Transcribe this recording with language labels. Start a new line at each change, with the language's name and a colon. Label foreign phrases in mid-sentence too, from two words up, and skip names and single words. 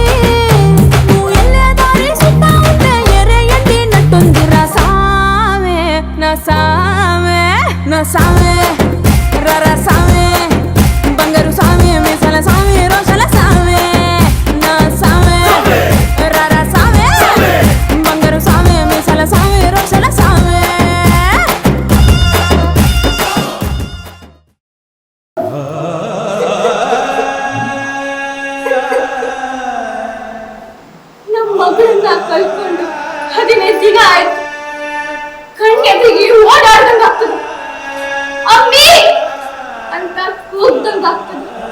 Telugu: నువ్వు ఎల్లే దారి సుత్తా ఉంటే ఎర్రయ్యండినట్టుందిరా సామి నా సామి నా సామి రర సామి బంగారు సామి మీసల సామి రోషల సామి నా సామి రర సామి బంగారు సామి మీసల సామి రోషల సామి.
Kannada: ನಮ್ಮ ಮಗಳನ್ನ ಕಳ್ಕೊಂಡು 15 ದಿನ ಆಯ್ತು. ಕಣ್ಣೆದುರಿಗೆ ಓಡಾಡ್ದಂಗ ಆಗ್ತದೆ, ಅಮ್ಮಿ ಅಂತ ಕೂಗ್ದಂಗ ಆಗ್ತದೆ.